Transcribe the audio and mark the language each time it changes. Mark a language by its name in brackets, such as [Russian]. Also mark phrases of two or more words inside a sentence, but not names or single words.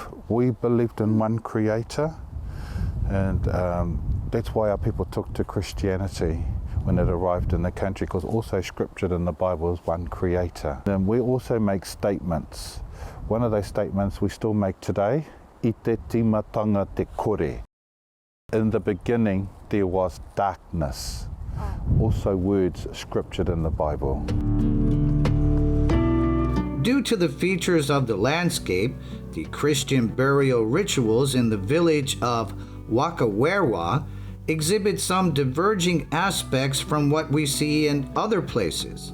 [English] We believed in one creator, and that's why our people took to Christianity when it arrived in the country, because also scriptured in the Bible is one creator. And we also make statements. One of those statements we still make today, [Māori] I te timatanga te kore. [English] In the beginning, there was darkness. Also words scriptured in the Bible. Due to the features of the landscape, the Christian burial rituals in the village of Wakawerwa exhibit some diverging aspects from what we see in other places.